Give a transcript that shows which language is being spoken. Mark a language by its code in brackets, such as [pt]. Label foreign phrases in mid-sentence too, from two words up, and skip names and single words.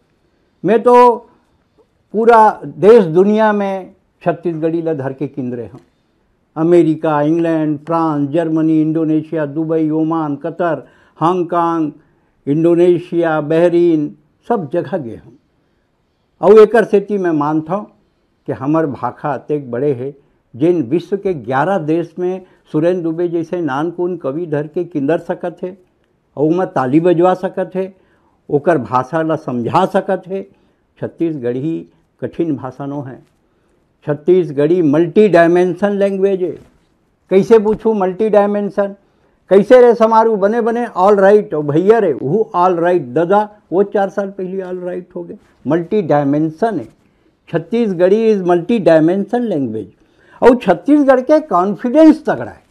[hne] मैं तो पूरा देश दुनिया में छत्तीसगढ़ी ला धर के किंद्रे हूँ। अमेरिका, इंग्लैंड, फ्रांस, जर्मनी, इंडोनेशिया, दुबई, ओमान, कतर, हांगकांग, इंडोनेशिया, बहरीन, सब जगह गए हूँ। और एकर सेती मैं मानता हूँ कि हमर भाखा अतेक बड़े है, जिन विश्व के 11 देश में सुरेंद्र दुबे जैसे नानकुन कवि धर के किंदर सकत है, और मैं ताली बजवा सकत है, ओकर भाषा ला समझा सकत है। छत्तीसगढ़ी कठिन भाषा नो है। छत्तीसगढ़ी [en] multi dimension language [hne] है। कैसे पूछूँ [en] multi dimension? [hne] कैसे रे समारू बने बने [en] all right, [hne] और भैया रे वो [en] all right [hne] दादा, वो 4 साल पहले [en] all right [hne] हो गए। [en] multi dimension [hne] है। [en] Chhattisgarhi is multi dimension language. [hne] और छत्तीसगढ़ के कॉन्फिडेंस तगड़ा है।